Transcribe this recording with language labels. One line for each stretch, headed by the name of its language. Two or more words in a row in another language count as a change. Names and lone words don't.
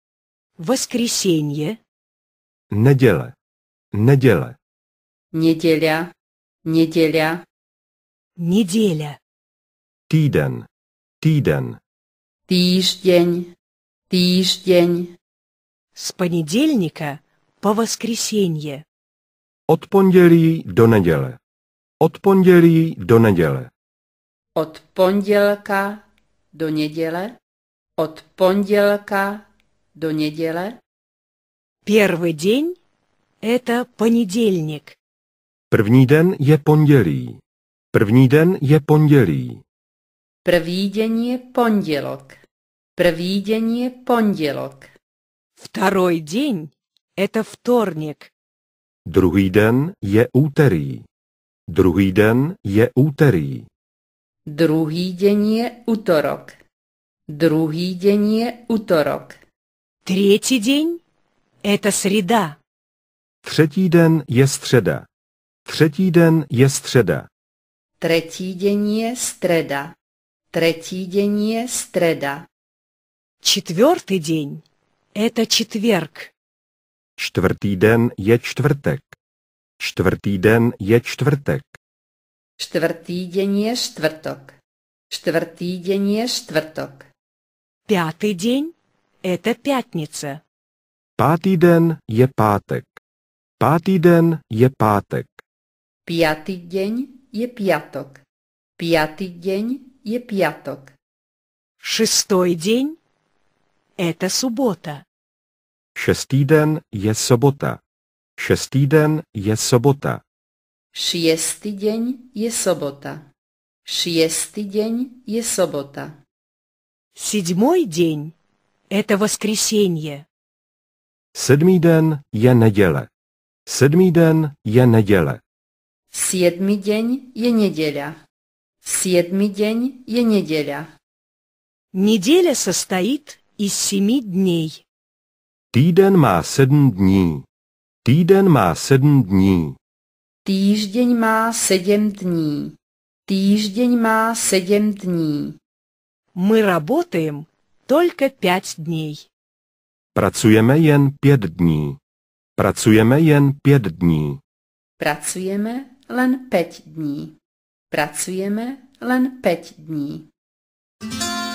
Russian: воскресенье,
Czech: Neděle. Neděle.
Slovak: Nedeľa. Nedeľa.
Russian: неделя,
Czech: Týden. Týden.
Slovak: Týždeň. Týždeň.
Russian: с понедельника по воскресенье,
Czech: Od pondělí do neděle. Od pondělí do neděle.
Slovak: Od pondelka do nedele. Od pondelka do nedele.
Russian: первый день – это понедельник,
Czech: První den je pondělí. První den je pondělí.
Slovak: Prvý deň je pondelok. Prvý deň je pondelok.
Russian: второй день – это вторник,
Czech: Druhý den je úterý. Druhý den je úterý.
Slovak: Druhý deň je útorok. Druhý deň je útorok.
Russian: третий день – это среда,
Czech: Třetí den je středa. Třetí den je středa.
Slovak: Tretí deň je streda. Tretí deň je streda.
Russian: четвертый день – это четверг,
Czech: Čtvrtý den je čtvrtek. Čtvrtý den je čtvrtek.
Slovak: Štvrtý deň je štvrtok. Štvrtý deň je štvrtok.
Russian: пятый день – это пятница,
Czech: Pátý den je pátek. Pátý den je pátek.
Slovak: Piatý deň je piatok. Piatý deň je piatok.
Russian: шестой день – это суббота,
Czech: Šestý den je sobota. Šestý den je sobota.
Slovak: Šiestý deň je sobota. Šiestý deň je sobota.
Russian: седьмой день – это воскресенье,
Czech: Sedmý den je neděle. Sedmý den je neděle.
Slovak: Siedmy deň je nedeľa. Siedmy deň je nedeľa.
Russian: неделя состоит из 7 дней.
Czech: Týden má 7 dní. Týden má 7 dní.
Slovak: Týždeň má 7 dní. Týždeň má 7 dní.
Russian: Мы работаем только 5 дней.
Czech: Pracujeme jen 5 dní. Pracujeme jen 5 dní.
Slovak: Pracujeme len 5 dní. Pracujeme len 5 dní.